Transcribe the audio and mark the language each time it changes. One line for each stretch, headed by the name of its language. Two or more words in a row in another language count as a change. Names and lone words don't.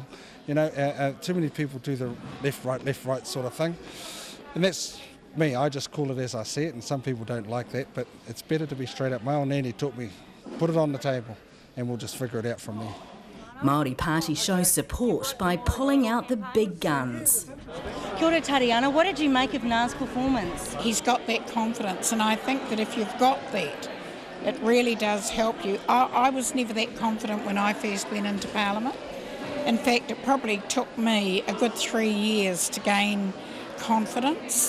English: You know, too many people do the left, right sort of thing. And that's me. I just call it as I see it, and some people don't like that, but it's better to be straight up. My old nanny taught me, put it on the table, and we'll just figure it out from there. Māori Party shows support by pulling out the big guns.
Māori: Kia ora Tariana,
English: what did you make of Ngā's performance? He's got that confidence, and I think that if you've got that, it really does help you. I was never that confident when I first went into Parliament. In fact, it probably took me a good 3 years to gain confidence.